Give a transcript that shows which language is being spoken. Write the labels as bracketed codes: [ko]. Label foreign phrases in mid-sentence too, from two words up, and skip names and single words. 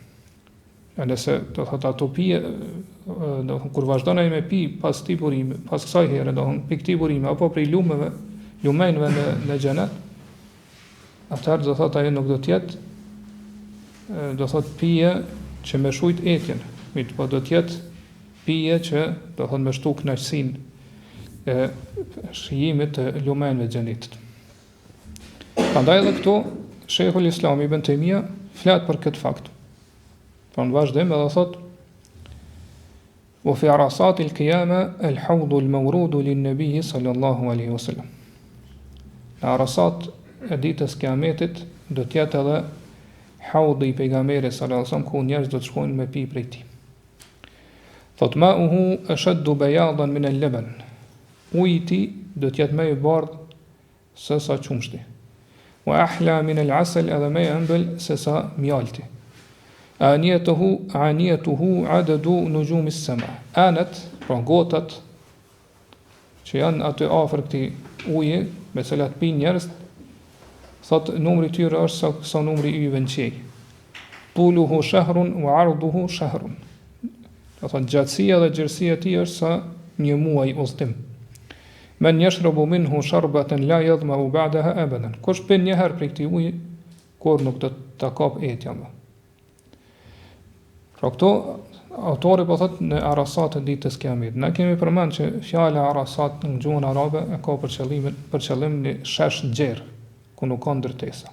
[sq] Nëse do thotë ato pije, kur vazhdon ai me pi pas këtij burimi, pas kësaj here, do të pikë burimi apo prej lumenve në xhenet, atëherë do thotë ajo nuk do të jetë, do thotë pije që me shujt etjen, po do të jetë pije që do thotë me shtu kënaqësinë e shijimit të lumenve të xhenetit. Prandaj edhe këtu Sheikhul Islam Ibn Taymija flet për këtë fakt. Pra në vazhdim edhe thotë: [ar] "وفي عرصات القيامة الحوض المورود للنبي صلى الله عليه وسلم." [sq] Në arasat e ditës Kiametit do të jetë edhe Haudi i pejgamberit [ar] صلى الله عليه وسلم, [sq] ku njerëz do të shkojnë me pi prej tij. [ar] Thot ماؤه أشد بياضا من اللبن. [sq] Uji i tij do të jetë më i bardhë se sa qumshti. [ar] وأحلى من العسل, [sq] edhe më i ëmbël se sa mjalti. [ar] آنيته عدد نجوم السماء. [sq] Anat, pra gotat që janë aty afër këtij uji, me cilat pinë njerëz, thot numri i tyre është sa numri i yjeve në qej. [ar] طوله شهر وعرضه شهر. [sq] Do thot gjatësia dhe gjerësia e tij është sa një muaj udhtim. [ar] من يشرب منه شربة لا يظمأ بعدها أبدا. [sq] Kush pin një herë prej këtij uji, kur nuk do ta kap etja më. Pra këto autori po thot në arasat e ditës Kiamet. Ne kemi përmend që fjala arasat në gjuhën arabe e ka për qëllim një shesh gjerë, ku nuk ka ndërtesa.